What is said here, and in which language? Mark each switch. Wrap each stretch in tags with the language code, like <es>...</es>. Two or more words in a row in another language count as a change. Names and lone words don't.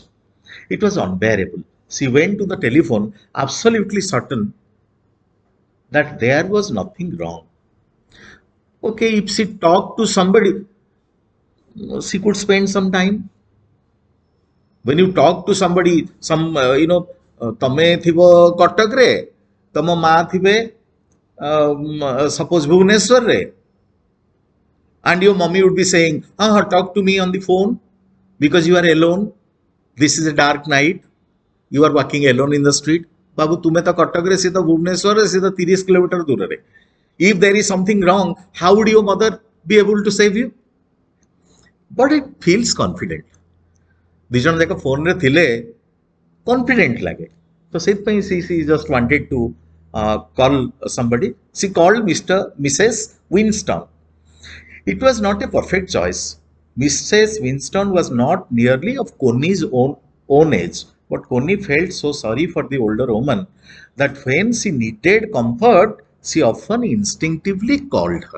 <en>It was unbearable. She went to the telephone, absolutely certain that there was nothing wrong. Okay, if she talked to somebody, she could spend some time. When you talk to somebody,</en> <or>ତମେ ଥିବ କଟକରେ, ତମ ମା ଥିବେ suppose ଭୁବନେଶ୍ୱରରେ,</or> <en>and your mommy would be saying, talk to me on the phone because you are alone. This is a dark night. You are walking alone in the street. Babu,</en> <or>ତୁମେ ତ କଟକରେ, ସେ ତ ଭୁବନେଶ୍ୱରରେ, ସେ ତ 30 କିଲୋମିଟର ଦୂରରେ.</or> <en>If there is something wrong, how would your mother be able to save you? But it feels confident.</en> <or>ଦି ଜଣ ଯାକ ଫୋନରେ ଥିଲେ confident ଲାଗେ.</or> <en>So ସେଥିପାଇଁ she just wanted to call somebody. She called Mrs. Winston. It was not a perfect choice. Mrs. Winston was not nearly of Connie's own age, but Connie felt so sorry for the older woman that when she needed comfort, she often instinctively called her.</en>